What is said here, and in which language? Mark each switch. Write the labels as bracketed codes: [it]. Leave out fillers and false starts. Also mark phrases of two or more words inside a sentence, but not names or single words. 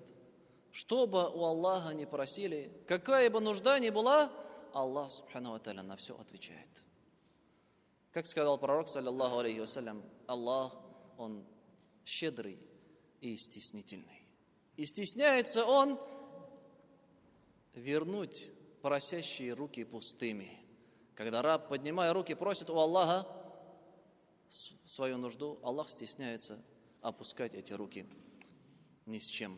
[ru] Что бы у Аллаха ни просили, какая бы нужда ни была, Аллах [ar] سبحانه وتعالى [ru] на все отвечает. Как сказал пророк, [ar] صلى الله عليه وسلم, [ru] Аллах, Он щедрый и стеснительный. И стесняется Он вернуть просящие руки пустыми. Когда раб, поднимая руки, просит у Аллаха свою нужду, Аллах стесняется опускать эти руки ни с чем.